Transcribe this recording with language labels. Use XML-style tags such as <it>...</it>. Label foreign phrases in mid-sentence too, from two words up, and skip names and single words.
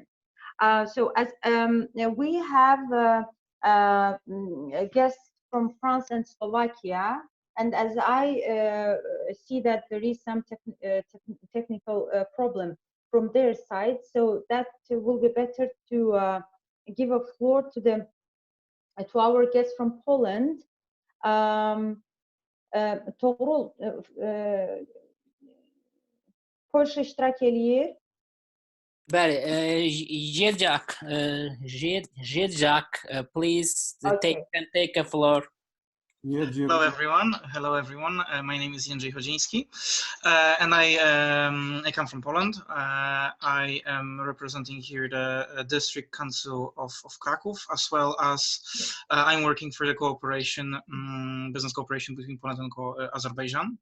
<en>So as we have guests from France and Slovakia, and as I see that there is some technical problem from their side, so that will be better to give a floor to our guests from Poland.</en> <az>Toğrul, Polşa iştirak eləyir. Bəli, Jerzak,</az> <en>please take a floor. Hello everyone. Hello everyone. My name is Jędrzej Chodziński, and I come from Poland. I am representing here the District Council of Kraków, as well as I'm working for the cooperation, business cooperation between Poland and Azerbaijan.</en>